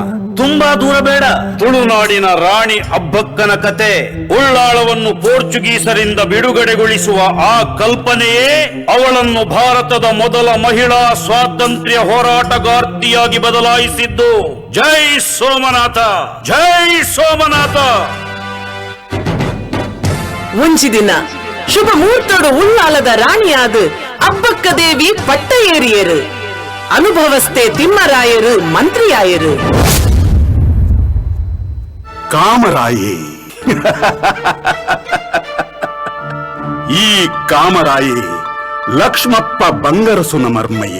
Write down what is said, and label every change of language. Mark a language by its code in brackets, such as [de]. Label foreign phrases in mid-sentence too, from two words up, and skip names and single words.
[kn] ತುಂಬಾ ದೂರ ಬೇಡ. ತುಳುನಾಡಿನ ರಾಣಿ ಅಬ್ಬಕ್ಕನ ಕತೆ, ಉಳ್ಳಾಳವನ್ನು ಪೋರ್ಚುಗೀಸರಿಂದ ಬಿಡುಗಡೆಗೊಳಿಸುವ ಆ ಕಲ್ಪನೆಯೇ ಅವಳನ್ನು ಭಾರತದ ಮೊದಲ ಮಹಿಳಾ ಸ್ವಾತಂತ್ರ್ಯ ಹೋರಾಟಗಾರ್ತಿಯಾಗಿ ಬದಲಾಯಿಸಿದ್ದು. ಜೈ ಸೋಮನಾಥ, ಜೈ ಸೋಮನಾಥ. [tcy] ಒಂಜಿ ದಿನ ಶುಭ ಮುಹೂರ್ತಡು ಉಳ್ಳಾಲದ ರಾಣಿಯಾದ ಅಬ್ಬಕ್ಕ ದೇವಿ ಪಟ್ಟ ಏರಿಯರು. ಅನುಭವಸ್ಥೆ ತಿಮ್ಮರಾಯರು ಮಂತ್ರಿಯಾಯರು. ಕಾಮರಾಯೇ ಈ ಕಾಮರಾಯೇ ಲಕ್ಷ್ಮಪ್ಪ ಬಂಗರಸುನ ಮರ್ಮಯೇ